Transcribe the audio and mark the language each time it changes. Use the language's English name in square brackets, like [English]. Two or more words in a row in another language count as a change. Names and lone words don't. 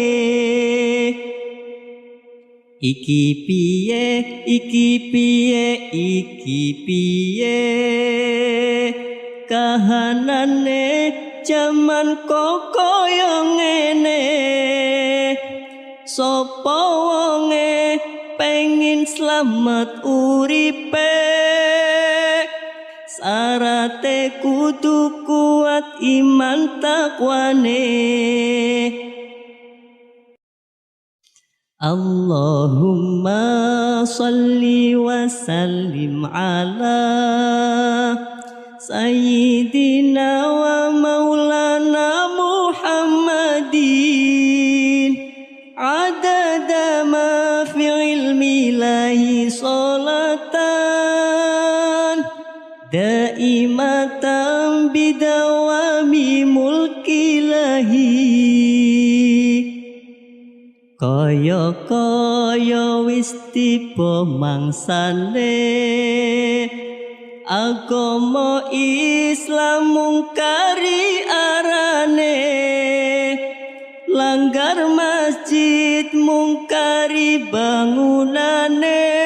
[Javanese] iki piye kahanane jaman kok kaya ngene sapa wonge pengin slamet uripe sarate kudu kuat iman takwane [Arabic] اللهم صل وسلم على سيدنا ومولانا محمد عدد ما في علم الله صلاة دائمة بدوام ملك الله [Javanese] kaya wis tiba mangsane agama Islam mungkari arane langgar masjid mungkari bangunane